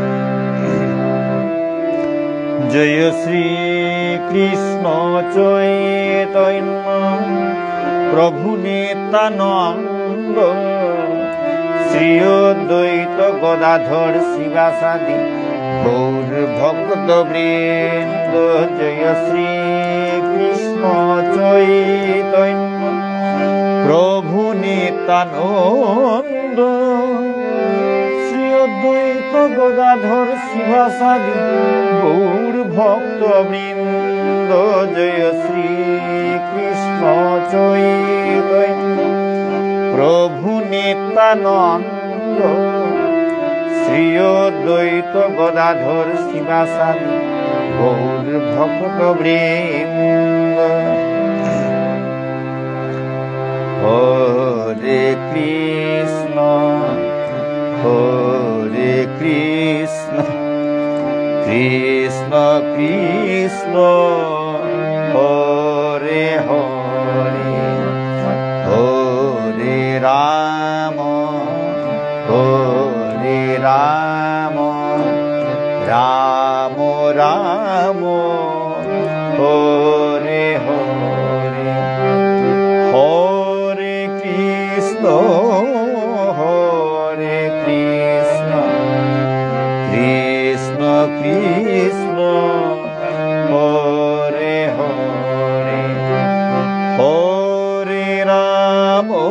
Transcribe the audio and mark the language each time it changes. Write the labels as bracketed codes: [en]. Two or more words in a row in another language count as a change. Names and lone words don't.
[sa] जय श्री कृष्ण चैतन्य प्रभु नित्यानंद श्री अद्वैत गदाधर शिवासादि गौर भक्त वृंद। जय श्री कृष्ण चैतन्य प्रभु नित्यानंद श्री अद्वैत गदाधर শিবাসাদি গৌর ভক্ত বৃন্দ জয় শ্রী কৃষ্ণ চৈতন্য প্রভু নিত্যানন্দ শ্রী অদ্বৈত গদাধর শিবাসাদি গৌর ভক্ত বৃন্দ। হরে কৃষ্ণ হরে কৃষ্ণ কৃষ্ণ কৃষ্ণ হরে হরে হরে রাম হরে রাম রাম রাম হরে হরে হরে কৃষ্ণ হরে কৃষ্ণ কৃষ্ণ কৃষ্ণ হরে হরে হরে রাম